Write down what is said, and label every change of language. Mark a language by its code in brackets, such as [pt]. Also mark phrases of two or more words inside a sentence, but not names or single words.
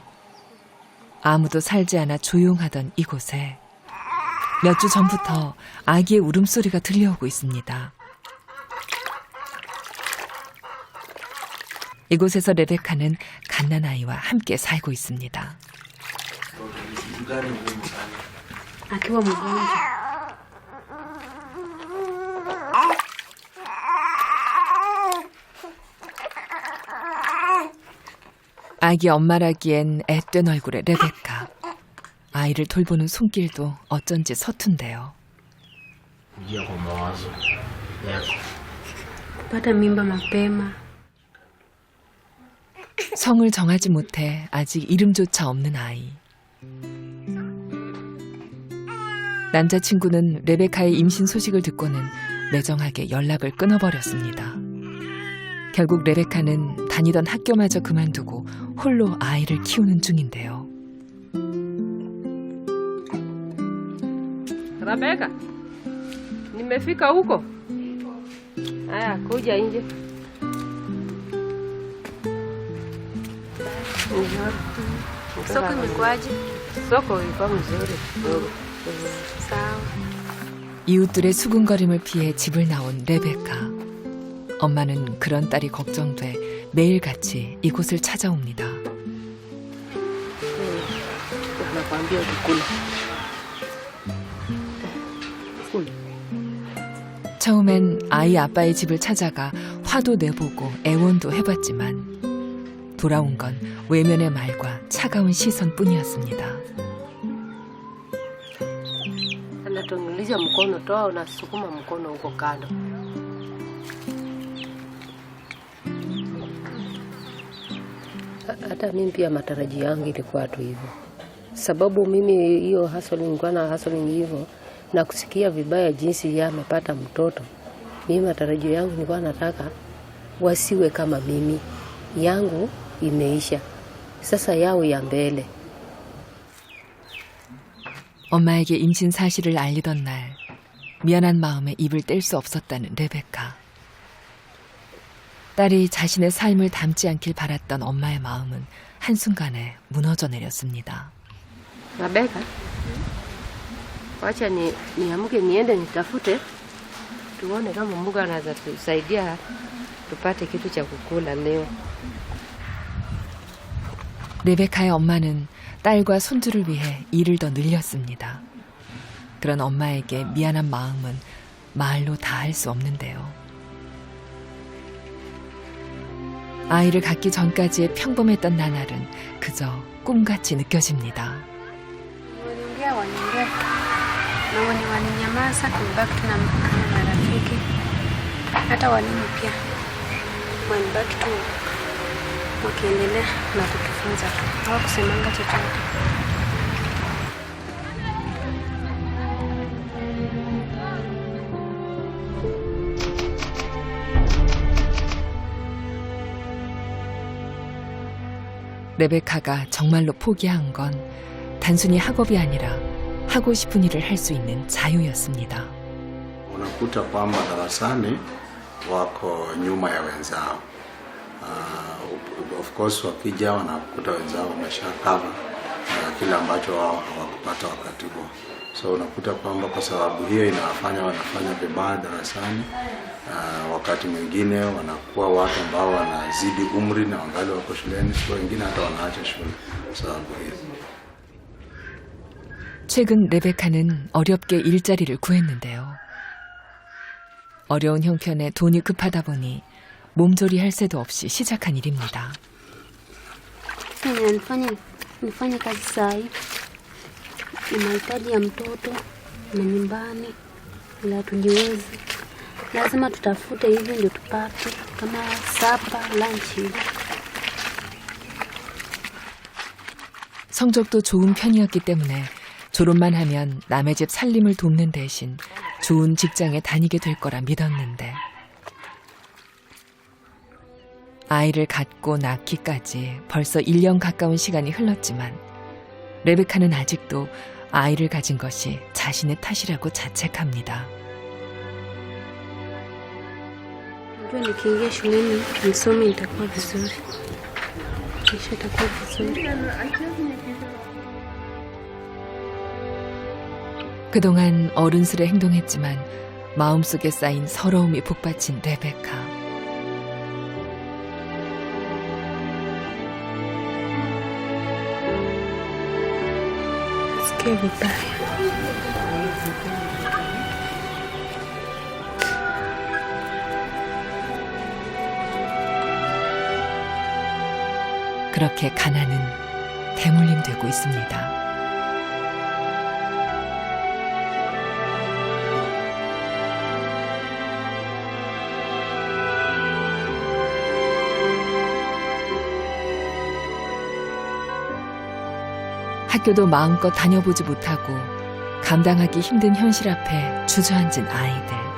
[ko] 아무도 살지 않아 조용하던 이곳에 몇 주 전부터 아기의 울음소리가 들려오고 있습니다. 이곳에서 레베카는 갓난아이와 함께 살고 있습니다. [sw] Akiwa mgonjwa. [ko] 아기 엄마라기엔 앳된 얼굴의 레베카. 아이를 돌보는 손길도 어쩐지 서툰데요. [sw] Kupata mimba mapema. [ko] 성을 정하지 못해 아직 이름조차 없는 아이. 남자친구는 레베카의 임신 소식을 듣고는 매정하게 연락을 끊어버렸습니다. 결국 레베카는 다니던 학교마저 그만두고 홀로 아이를 키우는 중인데요. [sw] Rebeka, nimefika huko. Haya, kuja nje. Soko imekuaje? Soko iko mzuri. Sawa. [ko] 이웃들의 수군거림을 피해 집을 나온 레베카. 엄마는 그런 딸이 걱정돼 매일같이 이곳을 찾아옵니다. [sw] Nakwambia ukikula. [ko] 처음엔 아이 아빠의 집을 찾아가 화도 내보고 애원도 해봤지만 돌아온 건 외면의 말과 차가운 시선뿐이었습니다. [sw] Anatonguliza mkono toa, unasukuma mkono huko kando. Hata mimi pia matarajio yangu ilikuwa tu hivyo, sababu mimi hiyo nilikuwa na hustling hivyo na kusikia vibaya jinsi yeye amepata mtoto. Mimi matarajio yangu nilikuwa nataka wasiwe kama mimi, yangu imeisha, sasa yao ya mbele. [ko] 엄마에게 임신 사실을 알리던 날 미안한 마음에 입을 뗄 수 없었다는 레베카. 딸이 자신의 삶을 닮지 않길 바랐던 엄마의 마음은 한순간에 무너져 내렸습니다. [sw] Rebeka, wacha niamke niende nitafute tuone kama Mungu anaweza tusaidia tupate kitu cha kukula leo. [ko] 레베카의 엄마는 딸과 손주를 위해 일을 더 늘렸습니다. 그런 엄마에게 미안한 마음은 말로 다 할 수 없는데요. 아이를 갖기 전까지의 평범했던 나날은 그저 꿈같이 느껴집니다. [sw] Wanaongea na wenye walinyamaza, tumebaki tuna marafiki. Hata walimu pia wanabaki tu wakiendelea na kutufunza tu, hawakusemanga chochote. [ko] 레베카가 정말로 포기한 건 단순히 학업이 아니라 하고 싶은 일을 할 수 있는 자유였습니다. [sw] Unakuta kwamba darasani wako nyuma ya wenzao. [en] Of course [sw] wakija wanakuta wenzao wameshakava kile ambacho wao hawakupata wakati huo. So unakuta kwamba kwa sababu hiyo inawafanya wanafanya vibaya darasani. Wakati mwingine wanakuwa watu ambao wanazidi umri na wangali wako shuleni, so wengine hata wanaacha shule sababu hiyo. [ko] 최근 레베카는 어렵게 일자리를 구했는데요. 어려운 형편에 돈이 급하다 보니 몸조리할 새도 없이 시작한 일입니다. [sw] Nifanye kazi saa hii, ni mahitaji ya mtoto na nyumbani, ila tujiwezi. Lazima tutafute hivi ndio tupate kama sapa, lunch. [ko] 성적도 좋은 편이었기 때문에 졸업만 하면 남의 집 살림을 돕는 대신 좋은 직장에 다니게 될 거라 믿었는데 아이를 갖고 낳기까지 벌써 1년 가까운 시간이 흘렀지만 레베카는 아직도 아이를 가진 것이 자신의 탓이라고 자책합니다. [sw] Najua nikiingia shuleni nisome itakuwa vizuri. Kisha itakuwa vizuri. [ko] 그동안 어른스레 행동했지만 마음속에 쌓인 서러움이 북받친 레베카. [sw] Sikia vibaya. [ko] 그렇게 가난은 대물림되고 있습니다. 학교도 마음껏 다녀보지 못하고 감당하기 힘든 현실 앞에 주저앉은 아이들.